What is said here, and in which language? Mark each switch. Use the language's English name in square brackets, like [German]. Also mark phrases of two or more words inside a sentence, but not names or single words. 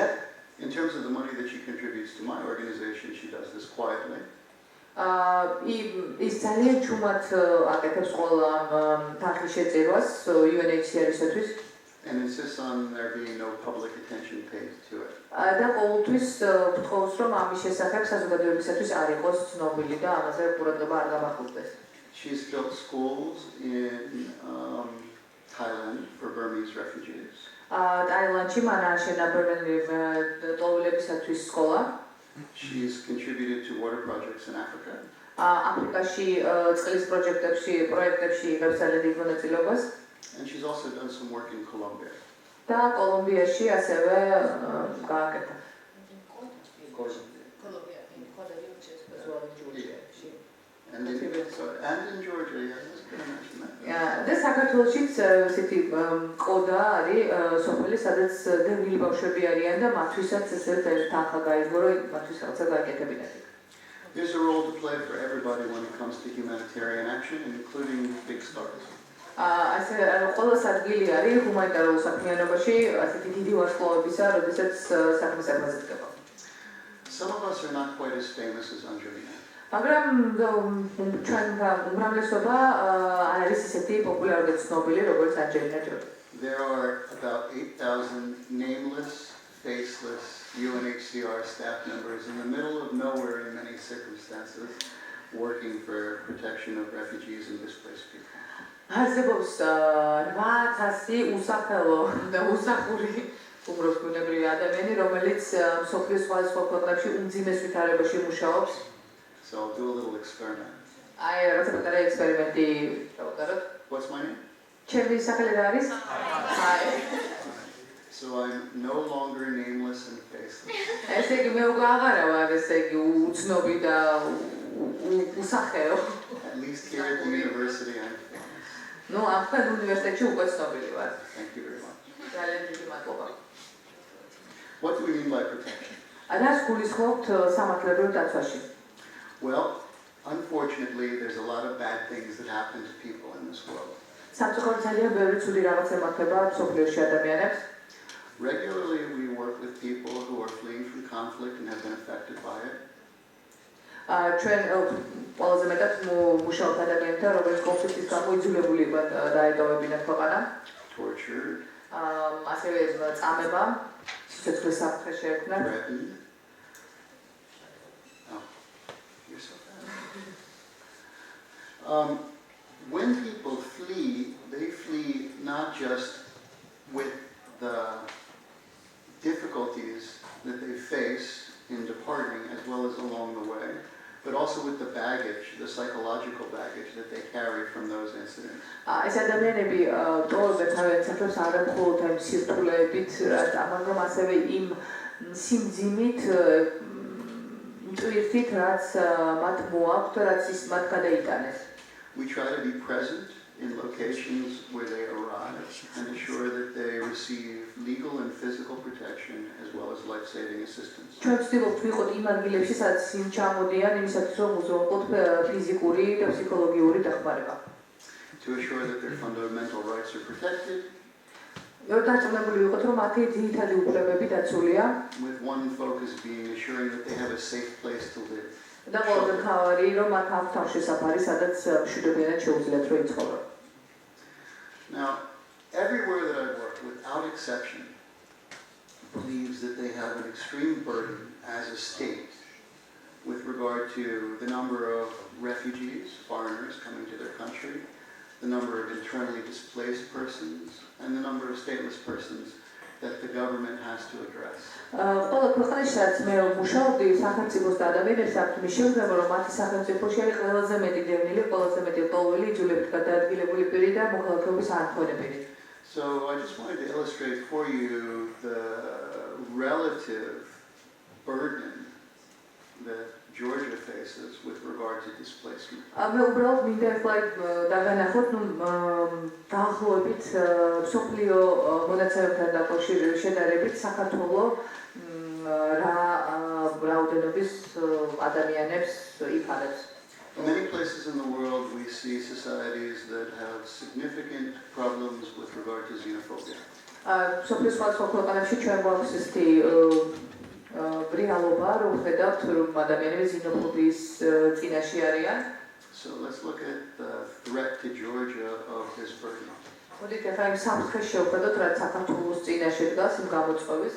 [English] In terms of the money that she contributes to my organization, she does this quietly. [Georgian] ის ძალიან ჩუმად აკეთებს ყველა თანხის შეწირვას UNHCR-ისათვის [English] and insists on there being no public attention paid to it. [Georgian] და ყოველთვის გთხოვს, რომ ამის შესახებ საზოგადოებისათვის არ იყოს ცნობილი და ამაზე ყურადღება არ გამახვილდეს. [English] She's built schools in Thailand for Burmese refugees. [Georgian] ტაილანდში მან ააშენა ლტოლვილებისათვის სკოლა. [English] She's contributed to water projects in Africa. [Georgian] აფრიკაში წყლის პროექტებში იღებს ძალიან დიდ მონაწილეობას. [English] And she's also done some work in Colombia. [Georgian] და კოლუმბიაში ასევე გააკეთა. [English] And in Georgia, yes, I was going to mention that. [Georgian] და საქართველოშიც ესეთი ყოდა არის სოფელი, სადაც დევნილი ბავშვები არიან და მათთვისაც ესეთ თანხა გაიგო, რომ მათთვის რაღაცა გააკეთებინათ. [English] There's a role to play for everybody when it comes to humanitarian action, including big stars. [Georgian] ასე ყველა ადგილი არის ჰუმანიტარულ საქმიანობაში, ასეთი დიდი ვარსკვლავებისა, როდესაც საქმე საქმეზე დგება. [English] Some of us are not quite as famous as Angelina. [Georgian] მაგრამ ჩვენ უმრავლესობა არ არის ისეთი პოპულარული და ცნობილი, როგორც ანჯელინა ჯოლი. [English] There are about 8,000 nameless, faceless UNHCR staff members in the middle of nowhere in many circumstances working for protection of refugees and displaced people. [Georgian] არსებობს 8,000 უსახელო და უსახური უბრალოდ ადამიანი, რომელიც მსოფლიოს სხვადასხვა ქვეყნებში უმძიმეს ვითარებაში მუშაობს. [English] So I'll do a little experiment. [Georgian] აი რაღაცა პატარა ექსპერიმენტი დავუკაროთ. [English] What's my name? [Georgian] ჩემი სახელი რა არის? აი. [English] So I'm no longer nameless and faceless. [Georgian] ესე იგი მე უკვე აღარა ვარ, ესე იგი უცნობი და უსახელო. [English] At least here at the university I'm famous. [Georgian] ნუ ახლა უნივერსიტეტში უკვე ცნობილი ვარ. [English] Thank you very much. [Georgian] ძალიან დიდი მადლობა. [English] What do we mean by protection? [Georgian] რას გულისხმობთ სამართლებრივ დაცვაში? [English] Well, unfortunately, there's a lot of bad things that happen to people in this world. [Georgian] სამწუხაროდ ძალიან ბევრი ცუდი რაღაც ემართება მსოფლიოში ადამიანებს. [English] Regularly, we work with people who are fleeing from conflict and have been affected by it. [Georgian] ჩვენ ყველაზე მეტად მუშაობთ ადამიანებთან, რომლებიც კონფლიქტის გამო იძულებული იყვნენ დაეტოვებინათ ქვეყანა. [English] Tortured. [Georgian] ასევე წამება, სიცოცხლის საფრთხე შეექმნათ. [English] Threatened. Oh, you're so bad. When people flee, they flee not just with the difficulties that they face in departing as well as along the way, but also with the baggage, the psychological baggage that they carry from those incidents. [Georgian] ეს ადამიანები ტოვებენ თავიანთ საქმეს არა მხოლოდ ამ სირთულეებით, მაგრამ ასევე იმ სიმძიმით, მტვირთით, რაც მათ მოაქვთ, რაც ის მათ გადაიტანეს. [English] We try to be present in locations where they arrive and ensure that they receive legal and physical protection as well as life-saving assistance. [Georgian] ჩვენ ვცდილობთ ვიყოთ იმ ადგილებში, სადაც ისინი ჩამოდიან, იმისათვის რომ უზრუნველყოთ ფიზიკური და ფსიქოლოგიური დახმარება. [English] To assure that their fundamental rights are protected. [Georgian] დარწმუნებული ვიყოთ, რომ მათი ძირითადი უფლებები დაცულია. [English] With one focus being assuring that they have a safe place to live. [Georgian] და ყველაზე მთავარი, რომ მათ აქვს თავშესაფარი, სადაც მშვიდობიანად შეუძლიათ რომ იცხოვრონ. [English] Now, everywhere that I've worked, without exception, believes that they have an extreme burden as a state with regard to the number of refugees, foreigners coming to their country, the number of internally displaced persons, and the number of stateless persons that the government has to address. [Georgian] ყველა ქვეყანაში სადაც მე მუშაობდი, სახელმწიფოს და ადამიანებს აქვს მის შემდგომ, რომ მათი სახელმწიფოში არის ყველაზე მეტი დევნილი, ყველაზე მეტი ლტოლვილი, იძულებით გადაადგილებული პირი და მოქალაქეობის არქონებილი. [English] So I just wanted to illustrate for you the relative burden that Georgia faces with regard to displacement. [Georgian] მე უბრალოდ მინდა ახლა დაგანახოთ, დაახლოებით მსოფლიო მონაცემებთან დაკავშირებით შედარებით საქართველო რა რაოდენობის ადამიანებს იფარებს. [English] In many places in the world, we see societies that have significant problems with regard to xenophobia. [Georgian] მსოფლიოს სხვადასხვა ქვეყანებში ჩვენ გვაქვს ესეთი რეალობა, რომ ხედავთ, რომ ადამიანები xenophobia-ის წინაშე არიან. [English] So let's look at the threat to Georgia of this burden. [Georgian] მოდით ახლა იმ საფრთხეს შევხედოთ, რაც საქართველოს წინაშე დგას იმ გამოწვევის.